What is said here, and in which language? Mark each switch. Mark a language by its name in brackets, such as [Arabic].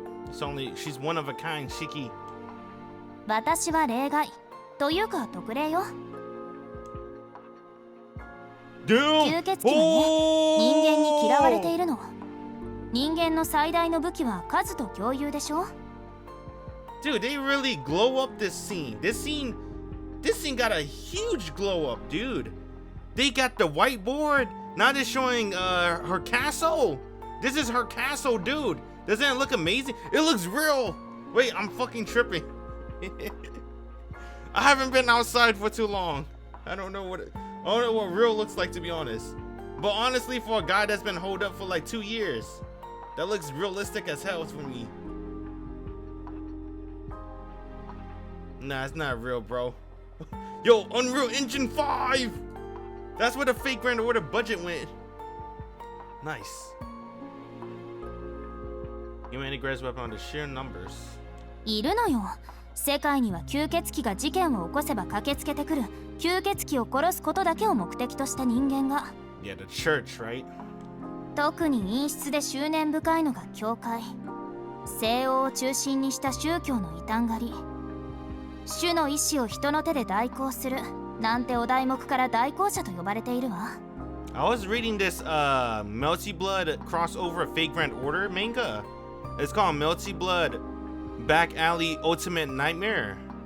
[English] She's one of a kind, Shiki. [Japanese] 私は例外というか特例よ。吸血鬼はね、人間に嫌われているの。人間の最大の武器は数と共有でしょ。 [English] Dude, they really glow up this scene. This scene got a huge glow up, dude. They got the whiteboard. Now they're showing her castle. This is her castle, dude. Doesn't it look amazing? It looks real. Wait, I'm fucking tripping. I haven't been outside for too long. I don't know what real looks like, to be honest. But honestly, for a guy that's been holed up for like 2 years, that looks realistic as hell for me. Nah, it's not real, bro. Yo, Unreal Engine 5! That's where the fake Grand Order budget went. Nice. You integrates weapon on the sheer numbers. [Japanese] いるのよ。世界には吸血鬼が事件を起こせば駆けつけてくる吸血鬼を殺すことだけを目的とした人間が。 [English] Yeah, the church, right? [Japanese] 特に陰湿で執念深いのが教会。西欧を中心にした宗教の異端狩り。主の意志を人の手で代行するなんてお題目から代行者と呼ばれているわ。 [English] I was reading this Melty Blood crossover Fake Grand Order manga. It's called Melty Blood Back Alley Ultimate Nightmare.